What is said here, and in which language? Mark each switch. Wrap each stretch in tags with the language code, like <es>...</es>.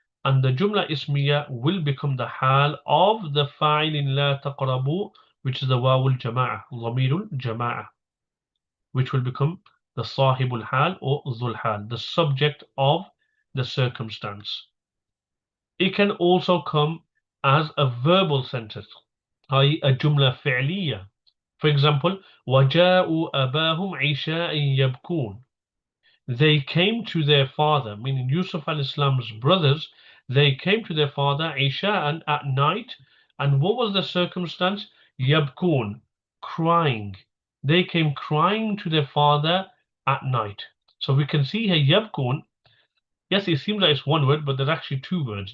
<en>And the jumla ismiya will become the hal of the fa'il in la taqrabu, which is the wawul jama'ah, dhamirul jama'ah, which will become the sahibul hal or dhul hal, the subject of the circumstance. It can also come as a verbal sentence, i.e. a jumla fi'liya.</en> <ar>For example, وَجَاءُوا أَبَاهُمْ عِشَاءً يَبْكُونَ.</ar> <en>They came to their father, meaning Yusuf al-Islam's brothers, they came to their father Isha'an at night, And what was the circumstance? Yabkun, crying. They came crying to their father at night. So we can see here yabkun. Yes, it seems like it's one word, but there's actually two words.</en>